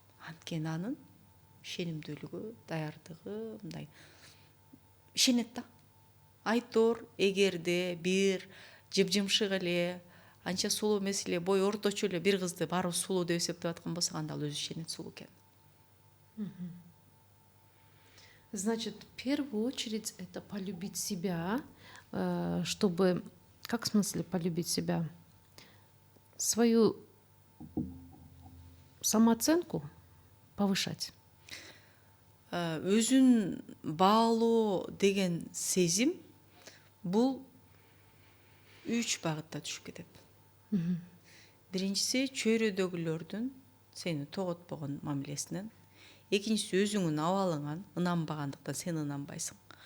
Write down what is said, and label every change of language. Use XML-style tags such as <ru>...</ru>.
<ky>Анткени анын ишенимдүүлүгү, даярдыгы мындай ишенет да. Айтор, эгерде бир жыпжымшык эле, анча сулуу эмес эле, бою орточо эле бир кызды баарыбыз сулуу деп эсептеп аткан болсок, анда ал өзү ишенет сулуу экенин.</ky> <ru>Значит, в первую очередь это полюбить себя, чтобы, как в смысле полюбить себя? Свою самооценку повышать.</ru> <ky>Өзүн баалоо деген сезим бул 3 багытта түшүп кетет. Биринчиси чөйрөдөгүлөрдүн сени тоготпогон мамилесинен, экинчиси өзүңүн абалыңан, ынанбагандыктан сен ынанбайсың.</ky>